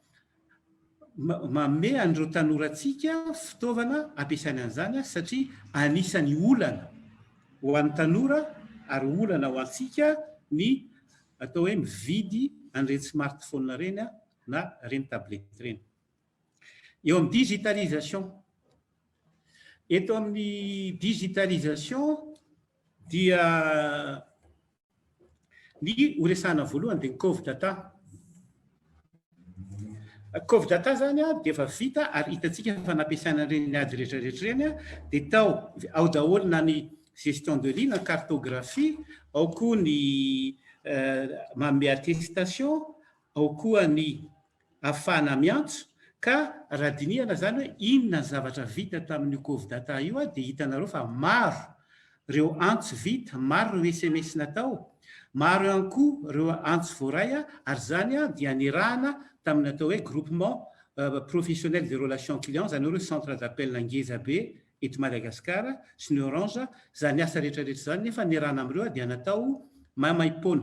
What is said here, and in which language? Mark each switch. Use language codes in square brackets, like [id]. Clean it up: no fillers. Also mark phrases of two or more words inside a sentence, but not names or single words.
[mg] mame an'ireo tanorantsika fitaovana ampiasaina an'izany satria anisany olana ho an'ny tanora ary olana ho antsika ny atao hoe mividy an'ireny smartphone reny na reny tablety reny. Eo amin'ny digitalisation. Eto amin'ny digitalisation dia ny horesahana voalohany dia ny [en] cove data. Cove data [mg] zany dia efa vita ary hitantsika fa nampiasaina ireny ady rehetrarehetra ireny dia tao ao daholo na ny [fr] gestion de ligne, [mg] cartographie, ao koa ny manome attestation, ao koa ny ahafahana miantso. Ka raha dinihana zany hoe inona ny zavatra vita tamin'io [en] cove data [mg] io dia hitanareo fa maro ireo antso vita, maro ireo SMS natao, maro ihany koa ireo antso voaray ary zany dia nirahana tamin'ny atao hoe [fr] groupement professionnel des relations clients, [mg] zany hoe [fr] centre d'appel [mg] ngeza be eto Madagasikara sy ny Orange, zany asa rehetrarehetra zany nefa nirahana amin'ireo dia natao mamaimpoana.